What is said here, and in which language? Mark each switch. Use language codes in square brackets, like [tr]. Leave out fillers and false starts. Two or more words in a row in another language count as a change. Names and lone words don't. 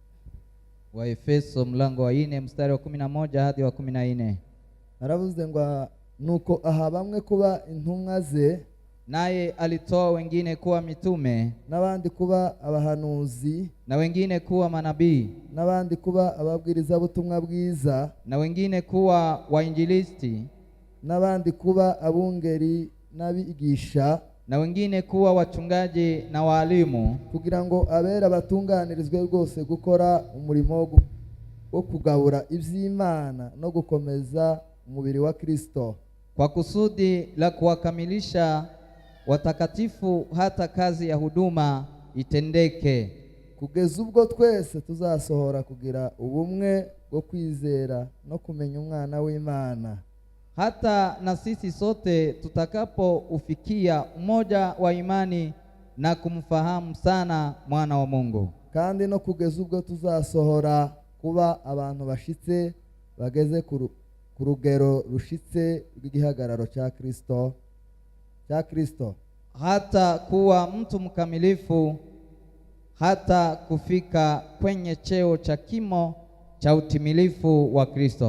[sw] Waefeso mlango wa 4 mstari wa 11 hadi wa 14. [rn] Aravuze ngo nuko aha bamwe kuba intumwa ze, [sw] naye alitoa wengine kuwa mitume, [rn] n'abandi kuba abahanuzi, [sw] na wengine kuwa manabii, [rn] n'abandi kuba ababwiriza butumwa bwiza, [sw] na wengine kuwa wainjilisti, [rn] n'abandi kuba abungeri n'abigisha, [sw] na wengine kuwa wachungaji na walimu, [rn] kugira ngo abera batunganirizwe rwose gukora umurimo wo kugabura iby'Imana no gukomeza umubiri wa Kristo, [sw] kwa kusudi la kuwakamilisha watakatifu hata kazi ya huduma itendeke, [rn] kugeza ubwo twese tuzasohora kugira ubumwe bwo kwizera no kumenya umwana w'Imana, [sw] hata na sisi sote tutakapo ufikia umoja wa imani na kumfahamu sana mwana wa Mungu, [rn] kandi no kugeza ubwo tuzasohora kuba abantu bashitse bageze ku rugero rushitse rw'igihagararo cya Kristo, [sw] hata kuwa mtu mkamilifu, hata kufika kwenye cheo cha kimo cha utimilifu wa Kristo,